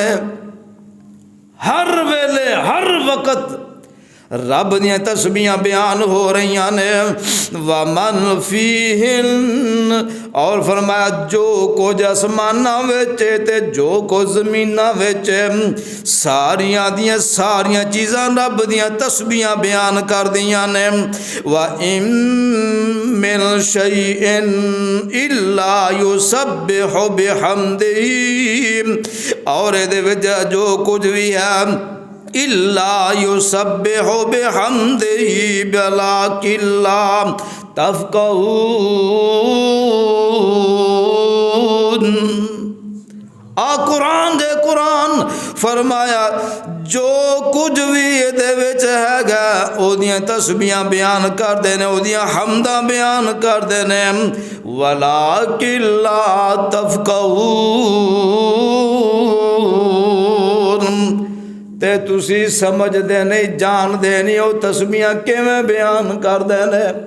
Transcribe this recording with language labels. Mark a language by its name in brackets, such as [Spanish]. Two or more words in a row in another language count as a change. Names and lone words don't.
[Punjabi] ہر ویلے ہر وقت رب دیاں تسبیحاں بیان ہو رہی نے. [Arabic] ومن فيهن [Punjabi] اور فرمایا جو کچھ آسمانا وچ تے جو کچھ زمیناں وچ ساریاں دیاں ساریاں چیزاں رب دیاں تسبیحاں بیان کر دیاں نے. [Arabic] و إن من شيء إلا يسبح بحمده [Punjabi] اور ایہدے وچ جو کچھ بھی ہے [Arabic] إلا يسبح بحمده ولكن لا تفقهون. [Punjabi] قرآن دے قرآن فرمایا جو کچھ بھی ایہدے وچ ہیگا اودیاں تسبیحاں بیان کردے نے اودیاں حمداں بیان کردے نے [Arabic] ولكن لا تفقهون [Punjabi] تے تسی سمجھدے نہیں جاندے نہیں وہ تسبیحاں کویں بیان کردے نے.